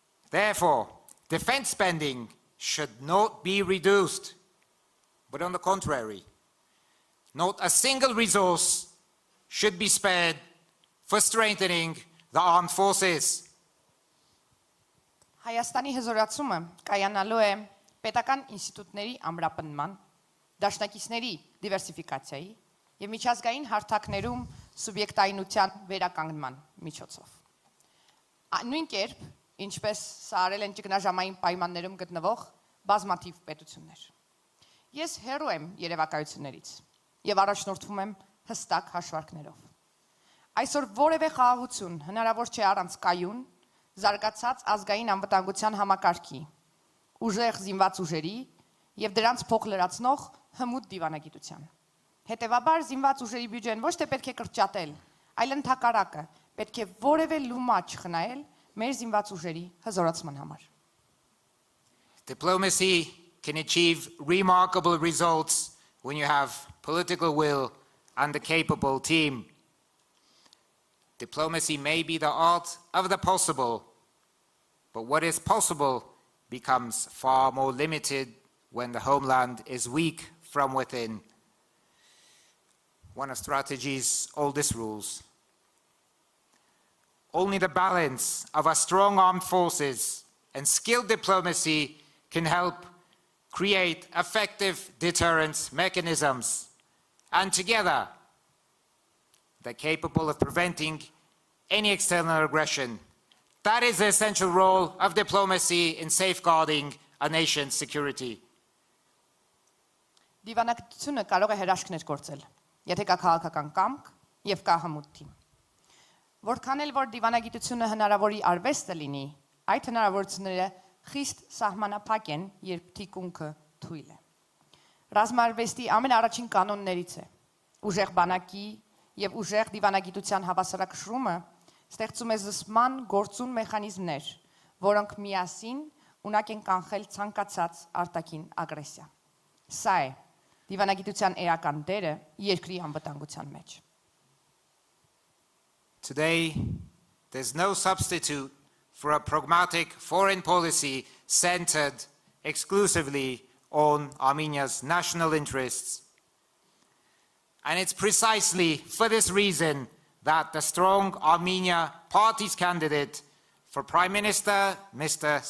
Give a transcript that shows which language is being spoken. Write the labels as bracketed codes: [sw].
[en] Therefore, defense spending should not be reduced, but on the contrary, not a single resource should be spared for strengthening the armed forces. [hy] Հայաստանի հզորացումը կայանալու է պետական ինստիտուտների ամրապնման, դաշնակիցների դիվերսիֆիկացիայի եւ միջազգային հարթակներում սուբյեկտայնության վերականգնման միջոցով։ Նույն կերպ, ինչպես սա արել են ճգնաժամային պայմաններում գտնվող բազմաթիվ պետություններ։ Ես հեռու եմ երևակայություններից եւ առաջնորդվում եմ հստակ հաշվարկներով։ Այսօր որևէ խաղաղություն հնարավոր չէ առանց կայուն զարգացած ազգային անվտանգության համակարգի, ուժեղ զինված ուժերի եւ դրանց փոխ լրացնող հմուտ դիվանագիտության։ Հետևաբար զինված ուժերի բյուջեն ոչ թե պետք է կրճատել, այլ ընդհակառակը պետք է որևէ լումա չխնայել մեր զինված ուժերի հզորացման համար։ [en] Diplomacy can achieve remarkable results when you have political will and a capable team. Diplomacy may be the art of the possible, but what is possible becomes far more limited when the homeland is weak from within. One of strategy's oldest rules. Only the balance of our strong armed forces and skilled diplomacy can help create effective deterrence mechanisms, and together they're capable of preventing any external aggression. That is the essential role of diplomacy in safeguarding a nation's security. [hy] Դիվանագիտությունը կարող է հրաշքներ գործել, եթե կա քաղաքական կամք եւ կա հմուտ թիմ։ Որքան էլ որ դիվանագիտությունը հնարավորի արվեստը լինի, այդ հնարավորությունները խիստ սահմանափակ են, երբ թիկունքը թույլ է։ Ռազմարվեստի ամենաառաջին կանոններից է ուժեղ բանակի եւ ուժեղ դիվանագիտության հավասարակշռումը ստեղծում է զսպման գործուն մեխանիզմներ, որոնք միասին ունակ են կանխել ցանկացած արտաքին ագրեսիա։ Սա է դիվանագիտության էական դերը երկրի անվտանգության մեջ։ [en] Today, there's no substitute for a pragmatic foreign policy centered exclusively on Armenia's national interests. And it's precisely for this reason that the Strong Armenia Party's candidate for Prime Minister, Mr.